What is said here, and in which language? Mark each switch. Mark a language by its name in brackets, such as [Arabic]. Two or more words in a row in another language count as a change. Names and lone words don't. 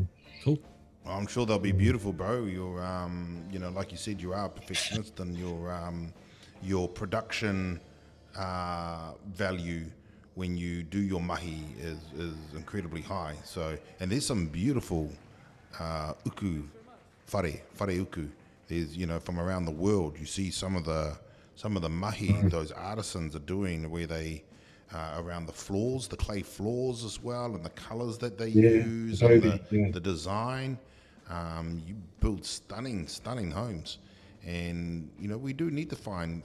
[English] Cool. Well, I'm sure they'll be beautiful, bro. You're you know, like you said, you are a perfectionist, and your production value when you do your mahi is incredibly high. So, and there's some beautiful [Māori] uku whare uku. [English] There's, you know, from around the world, you see some of the mahi those artisans are doing, where they around the floors, the clay floors as well, and the colors that they use, and the design. You build stunning homes, and you know, we do need to find